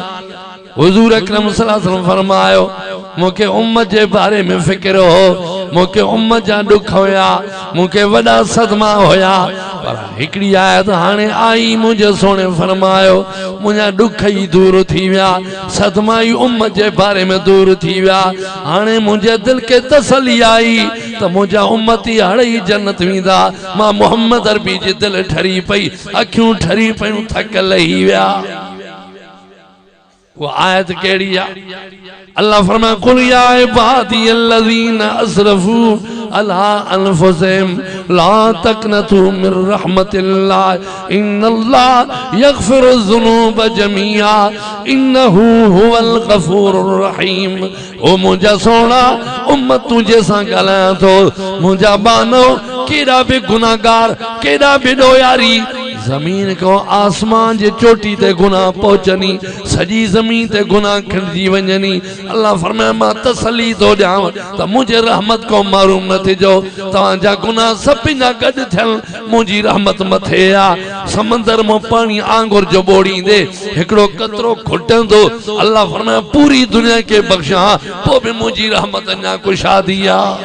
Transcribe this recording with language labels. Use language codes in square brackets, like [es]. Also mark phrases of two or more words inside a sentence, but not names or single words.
[sd] हुज़ूर अकरम [ar] صلى الله عليه وسلم [sd] फरमायो मूंखे उम्मत जे बारे में फ़िक्र हो मूंखे उम्मत जा दुख हुया, मूंखे वॾा सदमा हुया, पर हिकिड़ी आयत हाणे आई मुंहिंजे सोने फरमायो मुंहिंजा दुख ई दूर थी विया, सदमा ई उम्मत जे बारे में दूर थी विया। हाणे मुंहिंजे दिल के तसली आई त मुंहिंजा उम्मती हाणे ई जन्नत वेंदा। मां मोहम्मद अरबी जी दिल ठरी पई, अखियूं ठरी पयूं, थक लही विया। वो आयत केड़ी है? अल्लाह फरमाए [ar] قل يا عبادي الذين أسرفوا على أنفسهم لا تقنطوا من رحمة الله إن الله يغفر الذنوب جميعا إنه هو الغفور الرحيم. [sd] ओ मुंहिंजा सोना उम्मत तुझे सां ॻाल्हायां थो, मुंहिंजा बानो केॾा बि गुनाहगार, केॾा बि ॾोयारी, जमीन को आसमान जे चोटी ते गुनाह पहुचनी, सजी जमीन ते गुनाह खिंडजी वञनी। अल्लाह फरमाए मां तसली तो ॾियांव त मुंहिंजे रहमत को महरूम न थिजो, तव्हांजा गुनाह सभिनि जा गॾु थियनि, मुंहिंजी रहमत मथे आ। समंदर मां पाणी आंगुर जो ॿोड़ींदे हिकिड़ो कतरो खुटंदो, अल्लाह फरमाए पूरी दुनिया खे बख़्शा, पोइ बि मुंहिंजी रहमत अञा कुशादी आ।